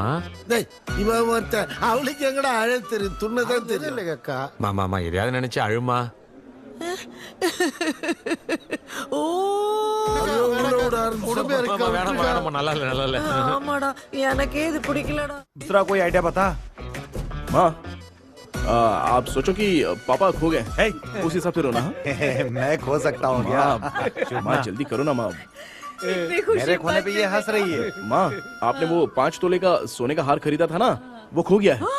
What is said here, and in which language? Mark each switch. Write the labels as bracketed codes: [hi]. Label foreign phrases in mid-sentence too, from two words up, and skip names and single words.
[ta] டேய் இவன் ஒருத்தன் அவளுக்கு எங்கடா அழ தெரியும், துண்ணதான் தெரியல அக்கா. மாமா எதையாவது நினைச்சு அழுமா. ஓ வேணாம் நல்லா இல்ல. ஆமாடா எனக்கே இது பிடிக்கலடா. [hi] दूसरा कोई आइडिया बता। माँ आप सोचो कि पापा खो गए, उस हिसाब से रोना। मैं खो सकता हूँ क्या? माँ जल्दी करो ना माँ। मेरे खोने पे ये हंस रही है। माँ आपने वो 5 तोले का सोने का हार खरीदा था ना, वो खो गया है।